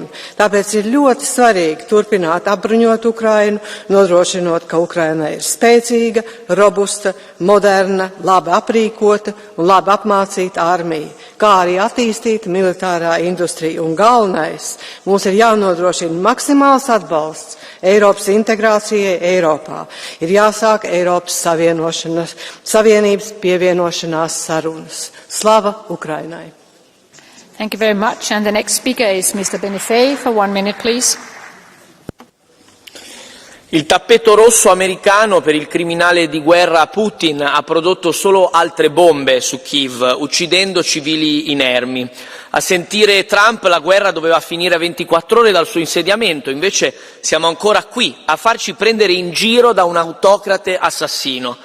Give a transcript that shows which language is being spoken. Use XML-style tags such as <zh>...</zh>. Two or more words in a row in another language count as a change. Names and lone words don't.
<lv>Tāpēc ir ļoti svarīgi turpināt apbruņot Ukrainu, nodrošinot, ka Ukraina ir spēcīga, robusta, moderna, labi aprīkota un labi apmācīta armija, kā arī attīstīta militārā industrija. Un galvenais, mums ir jānodrošina maksimāls atbalsts Eiropas integrācijai Eiropā. Ir jāsāk Eiropas Savienības pievienošanās sarunas.</lv> <uk>Слава Україні!</uk> <en>Thank you very much. And the next speaker is Mr. Benifei for 1 minute, please.</en> <it>Il tappeto rosso americano per il criminale di guerra Putin ha prodotto solo altre bombe su Kiev, uccidendo civili inermi. A sentire Trump la guerra doveva finire a 24 ore dal suo insediamento, invece siamo ancora qui a farci prendere in giro da un autocrate assassino.</it>